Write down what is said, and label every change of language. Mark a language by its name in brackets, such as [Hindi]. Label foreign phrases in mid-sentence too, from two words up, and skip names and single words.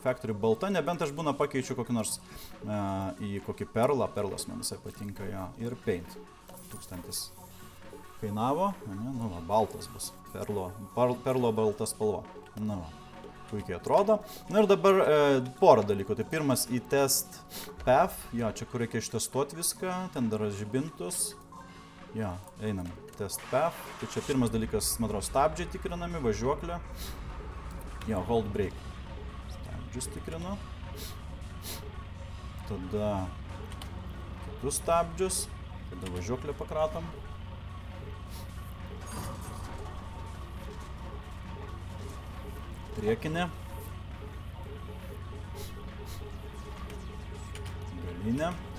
[Lithuanian] Factory balta, nebent aš būna pakeičiu kokį nors į kokį perlą, perlas man visai patinka, jo, ir paint. 1000 kainavo, nu va, baltas bus, perlo balta spalva, nu va, puikiai atrodo. Na ir dabar porą dalykų, tai pirmas į [English] test path, [Lithuanian] jo, čia kur reikia ištestuoti viską, ten dar žibintus, jo, einam, [English] test path, [Lithuanian] tai čia pirmas dalykas, man atrodo, stabdžiai tikrinami, važiuoklė, jo, [English] hold brake, [Lithuanian] stabdžius tikrinu, tada kitus stabdžius, tada važiuoklę pakratom. Priekinė. Galinė.